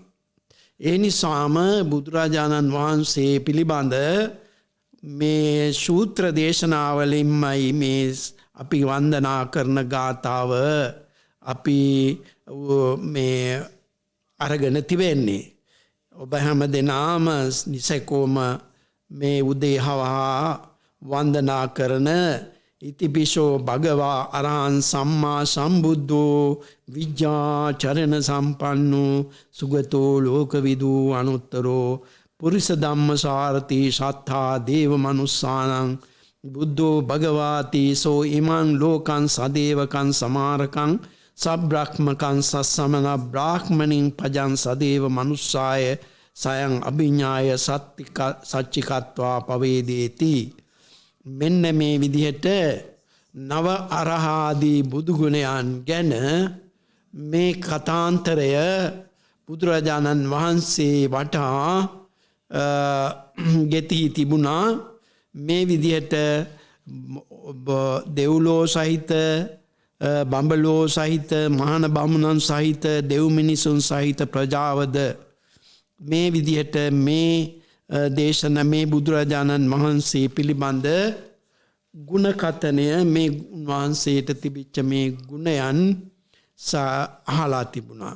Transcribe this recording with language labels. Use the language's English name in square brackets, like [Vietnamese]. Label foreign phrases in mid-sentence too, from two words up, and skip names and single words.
[Sinhala] ඒ නිසාම බුදුරජාණන් වහන්සේ පිළිබඳ මේ සූත්‍ර දේශනාවලින්මයි මේ අපි වන්දනා කරන ගාථාව අපි මේ අරගෙන තිබෙන්නේ. ඔබ හැම දෙනාම නිසකෝම මේ උදේ හවා වන්දනා කරන ඉතිපිසෝ [Pali] භගවා අරහං සම්මා සම්බුද්ධෝ විජ්ජාචරණ සම්පන්නෝ සුගතෝ ලෝකවිදු අනුත්තරෝ පුරිස ධම්මසාරති සත්තා දේව මනුස්සානං බුද්ධෝ භගවාති සෝ ඉමං ලෝකං සදේවකං සමාරකං සබ්‍රාහ්මකං සස්සමන බ්‍රාහ්මණින් පජං සදේව මනුස්සාය සයං අභිඥාය සච්චිකත්වා පවේදේති. [Sinhala] මෙන්න මේ විදිහට නව අරහාදී බුදුගුණයන් ගැන මේ කතාන්තරය බුදුරජාණන් වහන්සේ වටා ගෙතී තිබුණා. මේ විදිහට දෙව්ලෝ සහිත බඹලෝ සහිත මහාන බමුණන් සහිත දෙව් මිනිසුන් සහිත ප්‍රජාවද මේ විදිහට මේ දේශන මේ බුදුරජාණන් වහන්සේ පිළිබඳ ගුණකථනය මේ වහන්සේට තිබිච්ච මේ ගුණයන් අහලා තිබුණා.